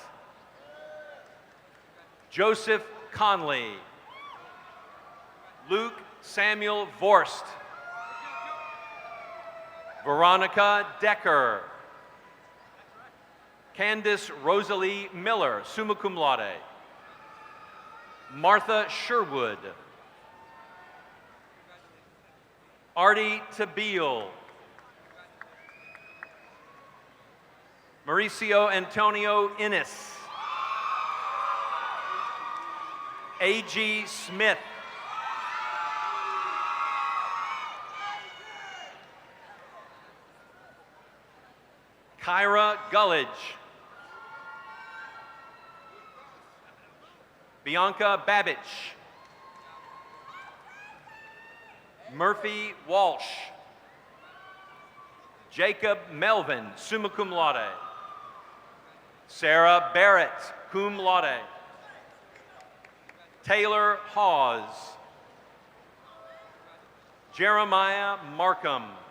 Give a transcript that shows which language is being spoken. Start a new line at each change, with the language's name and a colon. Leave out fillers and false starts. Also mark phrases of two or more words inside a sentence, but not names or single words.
English: Joseph Conley. Luke Samuel Vorst. Veronica Decker. Candace Rosalie Miller,
Latin: summa cum laude.
English: Martha Sherwood. Artie Tabeel. Mauricio Antonio Innes. A.G. Smith. Kyra Gullidge. Bianca Babich. Murphy Walsh. Jacob Melvin,
Latin: summa cum laude.
English: Sarah Barrett,
Latin: cum laude.
English: Taylor Hawes. Jeremiah Markham.